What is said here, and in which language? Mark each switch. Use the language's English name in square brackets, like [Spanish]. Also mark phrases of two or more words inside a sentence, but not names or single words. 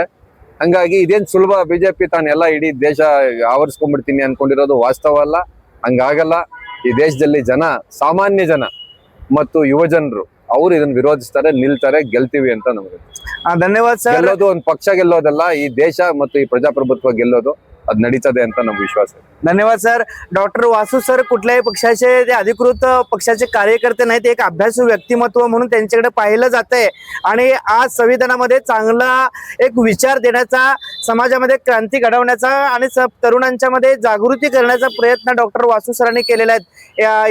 [Kannada] ಹಂಗಾಗಿ ಇದೇನ್ ಸುಲಭ ಬಿಜೆಪಿ ತಾನೆಲ್ಲ ಇಡೀ ದೇಶ ಆವರಿಸ್ಕೊಂಡ್ಬಿಡ್ತೀನಿ ಅನ್ಕೊಂಡಿರೋದು ವಾಸ್ತವ ಅಲ್ಲ, ಹಂಗಾಗಲ್ಲ। ಈ ದೇಶದಲ್ಲಿ ಸಾಮಾನ್ಯ ಜನ ಮತ್ತು ಯುವಜನರು ಅವ್ರು ಇದನ್ನ ವಿರೋಧಿಸ್ತಾರೆ, ನಿಲ್ತಾರೆ, ಗೆಲ್ತೀವಿ ಅಂತ ನಮಗೆ ಧನ್ಯವಾದ ಸರ್। ಗೆಲ್ಲೋದು ಒಂದು ಪಕ್ಷ ಗೆಲ್ಲೋದಲ್ಲ, ಈ ದೇಶ ಮತ್ತು ಈ ಪ್ರಜಾಪ್ರಭುತ್ವ ಗೆಲ್ಲೋದು ಅದು ನಡीतದೆ ಅಂತ [Marathi] नम विश्वास आहे। धन्यवाद सर। डॉक्टर वासू सर कुठल्याही पक्षाचे ते अधिकृत पक्षाचे कार्यकर्ते नाहीत, एक अभ्यासू व्यक्तिमत्व म्हणून त्यांच्याकडे पाहिलं जातंय आणि आज संविधानामध्ये चांगला एक विचार देण्याचा, समाजामध्ये क्रांती घडवण्याचा आणि तरुणांच्या मध्ये जागृती करण्याचा प्रयत्न डॉक्टर वासू सरांनी केलेला आहे।